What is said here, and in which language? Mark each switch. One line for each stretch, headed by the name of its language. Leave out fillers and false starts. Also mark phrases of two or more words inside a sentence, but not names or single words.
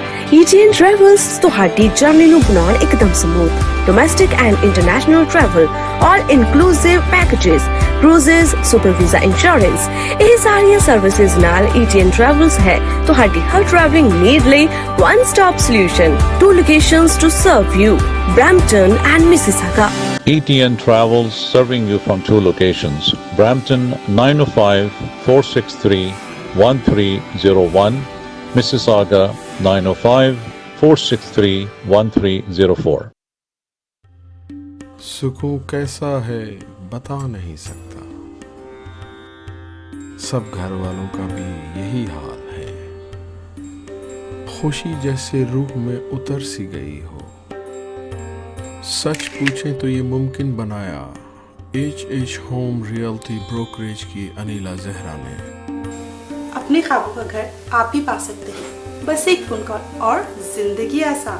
Punjabi: ETN ਟਰੈਵਲਸ ਤੁਹਾਡੀ ਜਰਨੀ ਨੂੰ ਬਣਾਉਣ ਇੱਕਦਮ ਸਮੂਥ,
English: domestic and international travel, all inclusive packages, cruises, super visa insurance,
Punjabi: ਇਹ ਸਾਰੀਆਂ ਸਰਵਿਸਿਜ਼ ਨਾਲ ETN Travels ਹੈ ਤੁਹਾਡੀ ਹਰ
English: travelling need
Punjabi: ਲਈ
English: one stop solution. 2 locations to serve you, Brampton and Mississauga. ETN Travels serving you from 2 locations, Brampton 905-463-1301, Mississauga 905-463-1304.
Hindi: सुकून कैसा है बता नहीं सकता, सब घर वालों का भी यही हाल है। खुशी जैसे रूह में उतर सी गई हो, सच पूछें तो ये मुमकिन बनाया H होम रियल्टी ब्रोकरेज की अनिला जहरा ने। अपने ख्वाबों का घर आप भी पा सकते हैं, बस एक
English: phone call
Hindi: और जिंदगी आसान।